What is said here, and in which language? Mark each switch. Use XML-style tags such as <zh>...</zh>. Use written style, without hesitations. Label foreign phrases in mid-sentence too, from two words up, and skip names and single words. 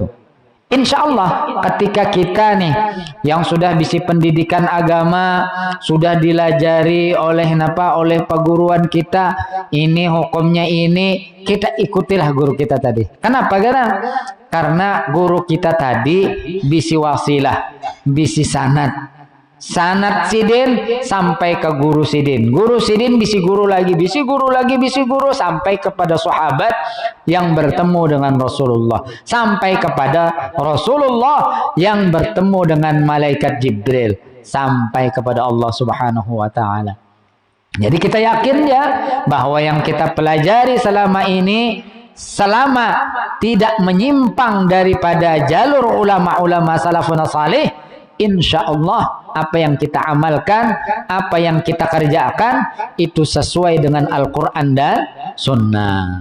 <ar>إن شاء الله</ar> <bjn>ketika kita nih yang sudah bisi pendidikan agama, sudah dilajari oleh perguruan kita, ini hukumnya ini, kita ikutilah guru kita tadi. Kenapa? Karena guru kita tadi bisi wasilah, bisi sanad sidin sampai ke guru sidin bisi guru lagi sampai kepada sahabat yang bertemu dengan Rasulullah, sampai kepada Rasulullah yang bertemu dengan malaikat Jibril, sampai kepada Allah</bjn> <ar>سبحانه وتعالى.</ar> <id>Jadi kita yakin ya bahwa yang kita pelajari selama ini, selama tidak menyimpang daripada jalur ulama-ulama</id> <ar>سلف صالح, إن شاء الله</ar> <id>apa yang kita amalkan, apa yang kita kerjakan itu sesuai dengan Al-Quran dan Sunnah.</id>